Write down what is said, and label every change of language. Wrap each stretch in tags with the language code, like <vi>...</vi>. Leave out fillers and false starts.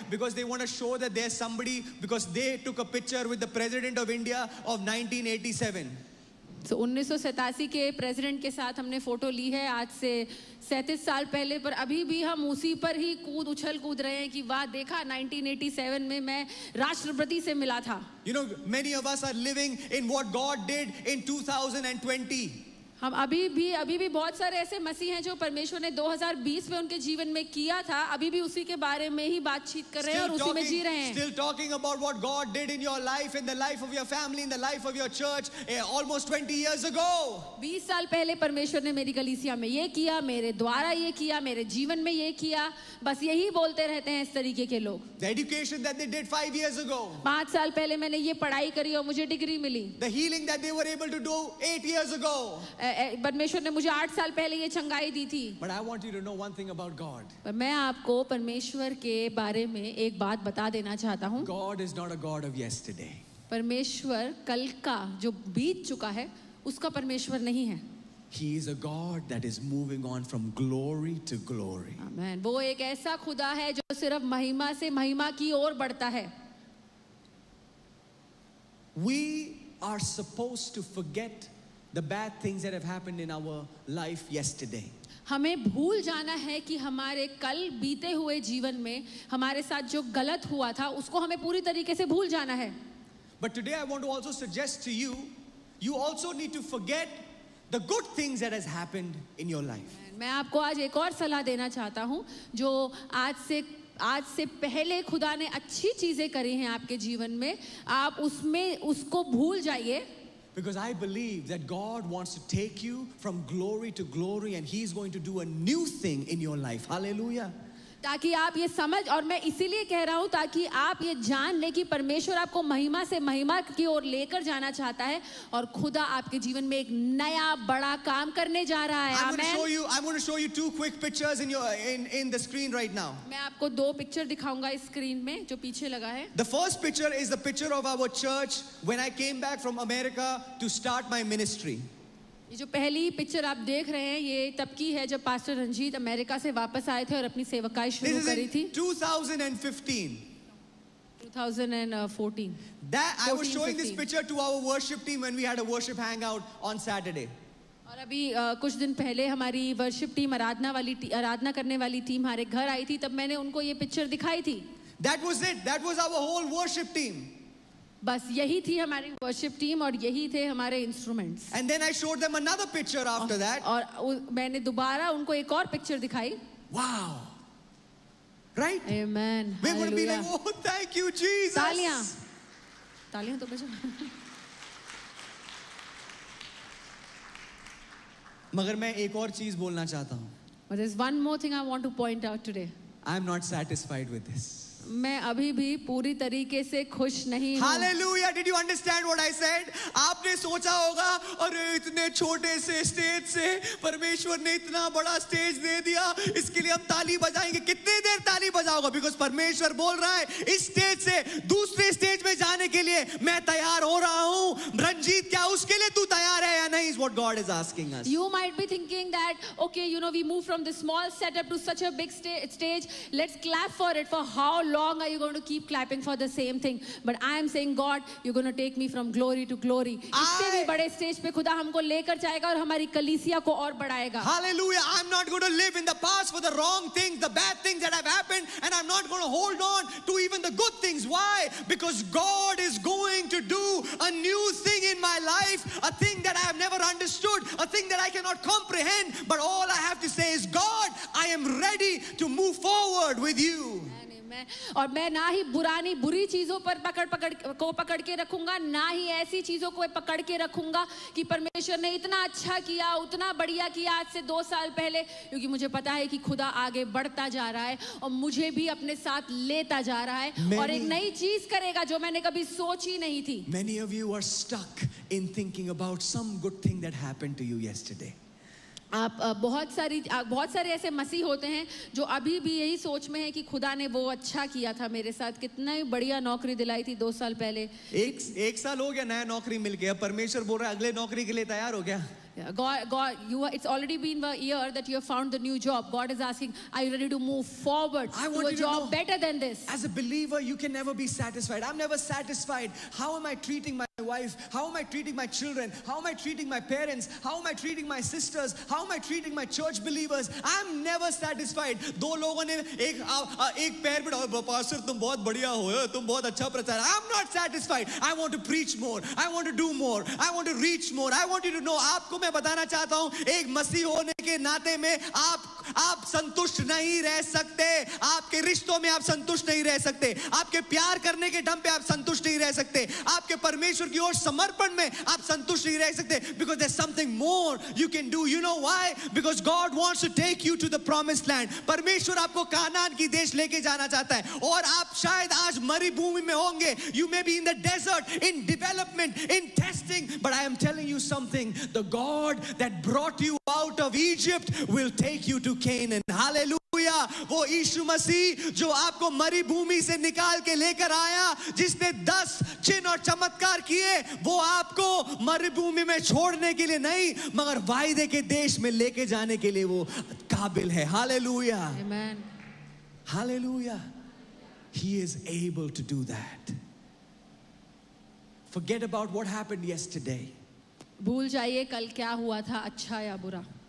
<en>Because they want to show that there's somebody, because they took a picture with the president of India of 1987.</en> <hi>तो 1987 के president के साथ हमने photo ली है आज से 37 साल पहले, पर अभी भी हम उसी पर ही उछल कूद रहे हैं कि वाह देखा 1987 में मैं राष्ट्रपति से मिला था.</hi> <en>Many of us are living in what God did in 2020.</en> <hi>हम अभी भी बहुत सारे ऐसे मसीह हैं जो परमेश्वर ने 2020 में उनके जीवन में किया था, अभी भी उसी के बारे में ही बातचीत कर रहे हैं और उसी में जी रहे हैं.</hi> <en>Still talking about what God did in your life, in the life of your family, in the life of your church, almost 20 years ago.</en> <hi>20 साल पहले परमेश्वर ने मेरी कलीसिया में ये किया, मेरे द्वारा ये किया, मेरे जीवन में ये किया. बस यही बोलते रहते हैं इस तरीके के लोग.</hi> <en>The education that they did 5 years ago.</en> <hi>5 साल पहले मैंने ये पढ़ाई करी और मुझे degree milli.</hi> <en>The healing that they were able to do 8 years ago.</en> <hi>परमेश्वर ने मुझे 8 साल पहले ये चंगाई दी थी.</hi> <en>But I want you to know one thing about God.</en> <hi>पर मैं आपको परमेश्वर के बारे में एक बात बता देना चाहता हूँ.</hi> <en>God is not a God of yesterday.</en> <hi>परमेश्वर कल का जो बीत चुका है उसका परमेश्वर नहीं है.</hi> <en>He is a God that is moving on from glory to glory.</en> <hi>आमीन. वो एक ऐसा खुदा है जो सिर्फ महिमा से महिमा की ओर बढ़ता है.</hi> <en>We are supposed to forget the bad things that have happened in our life yesterday.</en> <hi>हमें भूल जाना है कि हमारे कल बीते हुए जीवन में हमारे साथ जो गलत हुआ था उसको हमें पूरी तरीके से भूल जाना है.</hi> <en>But today I want to also suggest to you, you also need to forget the good things that has happened in your life.</en> <hi>मैं आपको आज एक और सलाह देना चाहता हूँ जो आज से पहले खुदा ने अच्छी चीजें करी हैं आपके जीवन में, आप उसको भूल जाइए.</hi> <en>Because I believe that God wants to take you from glory to glory and He's going to do a new thing in your life. Hallelujah.</en> <hi>ताकि आप ये समझ, और मैं इसीलिए कह रहा हूँ ताकि आप ये जान ले कि परमेश्वर आपको महिमा से महिमा की ओर लेकर जाना चाहता है और खुदा आपके जीवन में एक नया बड़ा काम करने जा रहा है.</hi> <en>I'm going to show you 2 quick pictures in the screen right now.</en> <hi>मैं आपको 2 पिक्चर दिखाऊंगा इस स्क्रीन में जो पीछे लगा है.</hi> <en>The first picture is the picture of our church when I came back from America to start my ministry.</en> <hi>ये जो पहली पिक्चर आप देख रहे हैं ये तब की है जब पास्टर रंजीत अमेरिका से वापस आए थे और अपनी सेवकाई शुरू करी थी.</hi> <en>2015. 2014. That I was showing this picture to our worship team when we had a worship hangout on Saturday.</en> <hi>और अभी कुछ दिन पहले हमारी वर्शिप टीम आराधना करने वाली टीम हमारे घर आई थी, तब मैंने उनको ये पिक्चर दिखाई थी.</hi> <en>That was it. That was our whole worship team.</en> <hi>बस यही थी हमारी वर्शिप टीम और यही थे हमारे instruments.</hi> <en>And then I showed them another picture after that.</en> <hi>और मैंने दोबारा उनको एक और पिक्चर दिखाई.</hi> <en>Wow. Right? Amen. We're going to be like, oh, thank you, Jesus.</en> <hi>तालियां तो बजा. मगर मैं एक और चीज बोलना चाहता हूँ.</hi> <en>But there's one more thing I want to point out today. I'm not satisfied with this.</en> <hi>मैं अभी भी पूरी तरीके से खुश नहीं हूँ.</hi> <en>Hallelujah! Did you understand what I said?</en> <hi>आपने सोचा होगा अरे इतने छोटे से स्टेज से परमेश्वर ने इतना बड़ा स्टेज दे दिया, इसके लिए हम ताली बजाएंगे. कितनी देर ताली बजाओगा? Because परमेश्वर बोल रहा है इस स्टेज से दूसरे स्टेज में जाने के लिए मैं तैयार हो रहा हूँ. रंजीत, क्या उसके लिए तू तैयार है या नहीं?</hi> <en>Is what God is asking us. You might be thinking that okay, we moved from this small setup to such a big stage. Let's clap for it. For how long are you going to keep clapping for the same thing? But I am saying, God, you're going to take me from glory to glory.</en> <hi>इससे भी बड़े stage पे खुदा हमको लेकर जाएगा और हमारी कलीसिया को और बढ़ाएगा.</hi> <en>Hallelujah! I'm not going to live in the past for the wrong things, the bad things that have happened, and I'm not going to hold on to even the good things. Why? Because God is going to do a new thing in my life, a thing that I have never understood, a thing that I cannot comprehend. But all I have to say is, God, I am ready to move forward with you.</en> <hi>और मैं ना ही बुरी चीजों पर पकड़ के रखूंगा, ना ही ऐसी चीजों को पकड़ के रखूंगा कि परमेश्वर ने इतना अच्छा किया, उतना बढ़िया किया आज से 2 साल पहले, क्योंकि मुझे पता है कि खुदा आगे बढ़ता जा रहा है और मुझे भी अपने साथ लेता जा रहा है और एक नई चीज करेगा जो मैंने कभी सोची नहीं थी.</hi> <en>Many of you are stuck in thinking about some good thing that happened to you yesterday.</en> <hi>आप बहुत सारे ऐसे मसीह होते हैं जो अभी भी यही सोच में है कि खुदा ने वो अच्छा किया था मेरे साथ, कितना ही बढ़िया नौकरी दिलाई थी 2 साल पहले. एक साल हो गया नया नौकरी मिल गया, परमेश्वर बोल रहा है अगले नौकरी के लिए तैयार हो गया.</hi> <en>God, it's already been a year that you have found the new job. God is asking, are you ready to move forward to a job better than this? As a believer, you can never be satisfied. I'm never satisfied. How am I treating my wife? How am I treating my children? How am I treating my parents? How am I treating my sisters? How am I treating my church believers? I'm never satisfied.</en> <hi>दो लोगों ने एक पैर पे pastor तुम बहुत बढ़िया हो, तुम बहुत अच्छा प्रचार.</hi> <en>I'm not satisfied. I want to preach more. I want to do more. I want to reach more. I want you to know.</en> <hi>आपको मैं बताना चाहता हूँ, एक मसीह होने के नाते में आप संतुष्ट नहीं रह सकते. आपके रिश्तों में आप संतुष्ट नहीं रह सकते. आपके प्यार करने के दम पे आप संतुष्ट नहीं रह सकते. आपके परमेश्वर की ओर समर्पण में आप संतुष्ट नहीं रह सकते.</hi> <en>Because there's something more you can do. You know why? Because God wants to take you to the promised land.</en> <hi>परमेश्वर आपको कानान की देश लेके जाना चाहता है. और आप शायद आज मरुभूमि में होंगे.</hi> <en>You may be in the desert, in development, in testing, but I am telling you something. The God that brought you out of Egypt will take you to Canaan. Hallelujah.</en> <hi>वो यीशु मसीह जो आपको मरुभूमि से निकाल के लेकर आया, जिसने 10 चिन्ह और चमत्कार किए, वो आपको मरुभूमि में छोड़ने के लिए नहीं, मगर वायदे के देश में लेके जाने के लिए वो काबिल है. Hallelujah.</hi> <en>Amen. Hallelujah. He is able to do that. Forget about what happened yesterday.</en> <hi>भूल जाइए कल क्या हुआ था, अच्छा या बुरा.</hi>